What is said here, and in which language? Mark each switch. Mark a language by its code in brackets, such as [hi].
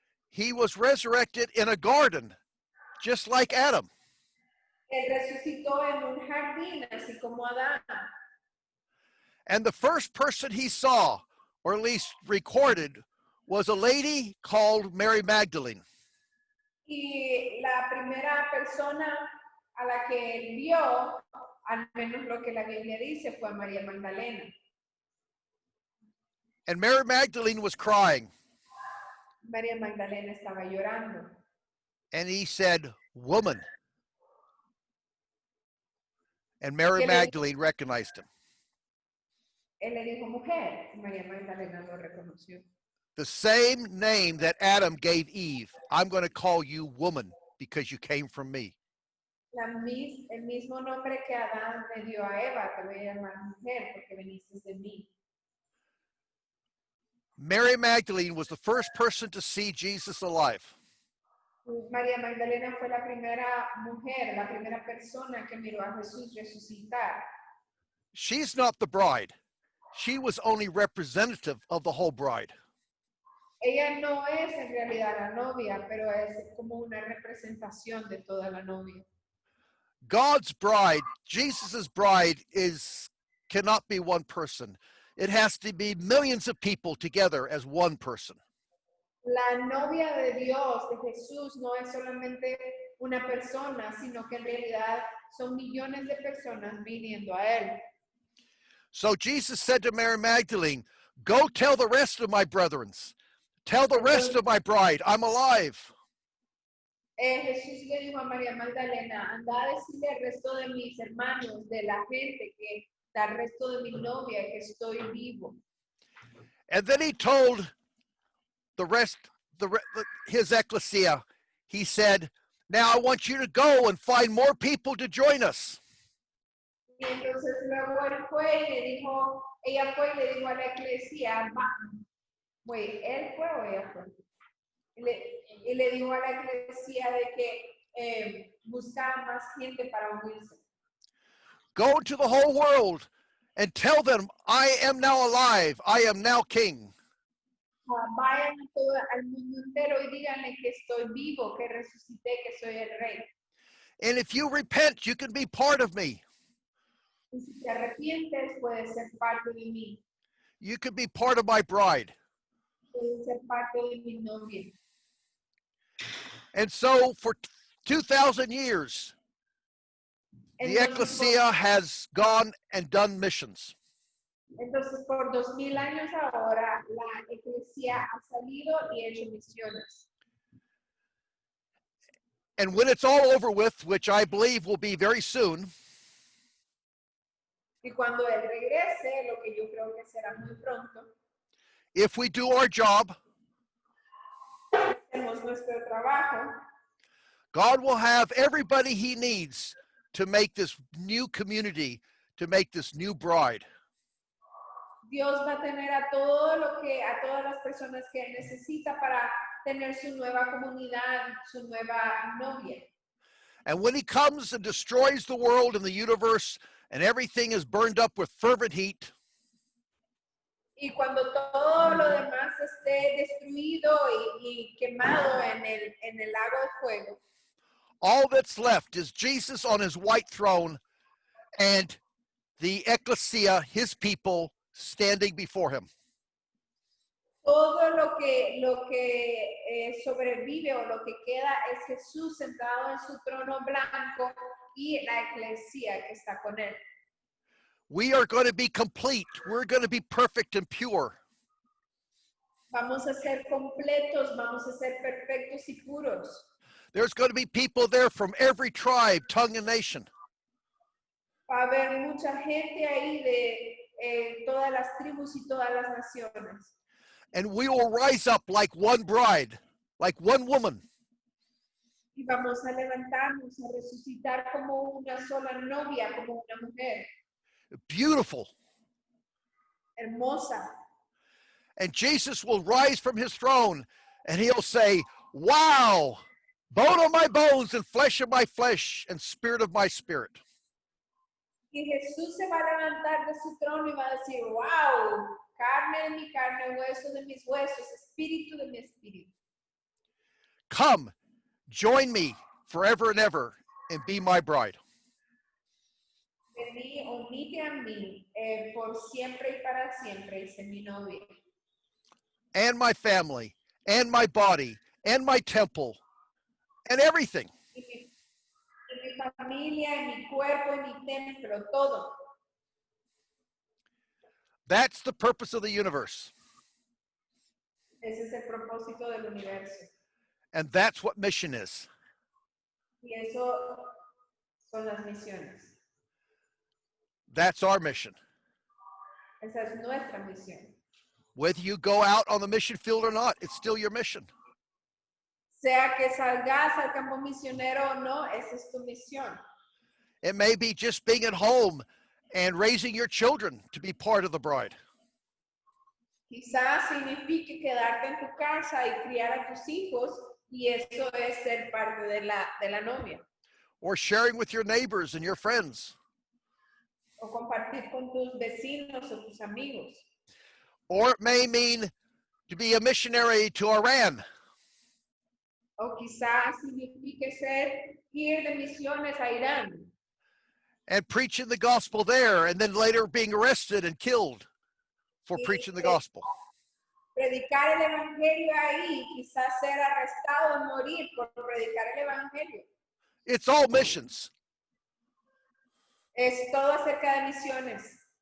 [en] He was resurrected in a garden, just like Adam. [es] él resucitó en un jardín, así como Adán. [en] And the first person he saw, or at least recorded, was a lady called Mary Magdalene. [es] Y la primera persona a la que él vio, al menos lo que la Biblia dice, fue a María Magdalena. [en] And Mary Magdalene was crying. [es] María Magdalena estaba llorando. [en] And he said, "Woman." And Mary [es] ¿Qué le- [en] Magdalene recognized him. [es] Él le dijo mujer, y María Magdalena lo reconoció. [en] The same name that Adam gave Eve. I'm going to call you woman because you came from me. [es] El mismo nombre que Adán le dio a Eva, te voy a llamar mujer porque viniste de mí. [en] Mary Magdalene was the first person to see Jesus alive. [es] María Magdalena fue la primera mujer, la primera persona que miró a Jesús resucitar. [en] She's not the bride. She was only representative of the whole bride. [es] Ella no es en realidad la novia, pero es como una representación de toda la novia. [en] God's bride, Jesus's bride, cannot be one person. It has to be millions of people together as one person. [es] La novia de Dios, de Jesús, no es solamente una persona, sino que en realidad son millones de personas viniendo a él. [en] So Jesus said to Mary Magdalene, "Go tell the rest of my brethren. Tell the rest of my bride, I'm alive." [es] Jesús le dijo a María Magdalena, anda a decirle al resto de mis hermanos, de la gente, al resto de mi novia, que estoy vivo. [en] And then he told the rest, his ecclesia, he said, "Now I want you to go and find more people to join us." [es] Y entonces luego él fue y le dijo, ella fue y le dijo a la iglesia, él fue o ella fue. Y le dijo a la iglesia de que buscara más gente para unirse. [en] Go to the whole world and tell them, I am now alive. I am now king. [es] Vayan al mundo entero y díganle que estoy vivo, que resucité, que soy el rey. [en] And if you repent, you can be part of me. [es] Y si te arrepientes, puedes ser parte de mí. [en] You can be part of my bride. [es] Puedes ser parte de mi novia. [en] And so for 2,000 years, the ecclesia has gone and done missions. [es] Entonces, por 2000 años ahora, la iglesia ha salido y hecho misiones. [en] And when it's all over with, which I believe will be very soon, [es] Y cuando él regrese, lo que yo creo que será muy pronto, [en] if we do our job, [es] hacemos nuestro trabajo, [en] God will have everybody he needs to make this new community, to make this new bride. [es] Dios va a tener a todas las personas que él necesita para tener su nueva comunidad, su nueva novia. [en] And when he comes and destroys the world and the universe and everything is burned up with fervent heat, [es] Y cuando todo lo demás esté destruido y quemado en el lago de fuego, [en] all that's left is Jesus on his white throne and the ecclesia, his people, standing before him. [es] todo lo que sobrevive o lo que queda es Jesús sentado en su trono blanco y la iglesia que está con él. [en] We are going to be complete. We're going to be perfect and pure. [es] Vamos a ser completos, vamos a ser perfectos y puros. [en] There's going to be people there from every tribe, tongue, and nation. [es] Va a haber mucha gente ahí de todas las tribus y todas las naciones. [en] And we will rise up like one bride, like one woman. [es] Y vamos a levantarnos, a resucitar como una sola novia, como una mujer [en] Beautiful. [es] hermosa. [en] And Jesus will rise from his throne and he'll say, wow, bone of my bones and flesh of my flesh and spirit of my spirit. [es] Y Jesús se va a levantar de su trono y va a decir, wow, carne de mi carne, hueso de mis huesos, espíritu de mi espíritu. [en] Come, join me forever and ever and be my bride. [es] Vení, unite a mí por siempre y para siempre, y sé mi novia. [en] And my family, and my body, and my temple, and everything. [es] Y mi familia, y mi cuerpo, y mi templo, todo. [en] That's the purpose of the universe. [es] Ese es el propósito del universo. [en] And that's what mission is. [es] Y eso son las misiones. [en] That's our mission. [es] Esa es nuestra misión. [en] Whether you go out on the mission field or not, it's still your mission. [es] Sea que salgas al campo misionero o no, esa es tu misión. [en] It may be just being at home and raising your children to be part of the bride. [es] Quizás signifique quedarte en tu casa y criar a tus hijos, y eso es ser parte de la novia. [en] Or sharing with your neighbors and your friends. [es] O compartir con tus vecinos o tus amigos. [en] Or it may mean to be a missionary to Iran. [es] O quizás signifique ir de misiones a Irán. [en] And preaching the gospel there, and then later being arrested and killed for preaching the gospel. [es] Predicar el evangelio ahí, quizás ser arrestado y morir por predicar el evangelio. [en] It's all missions. [es] Es todo acerca de misiones.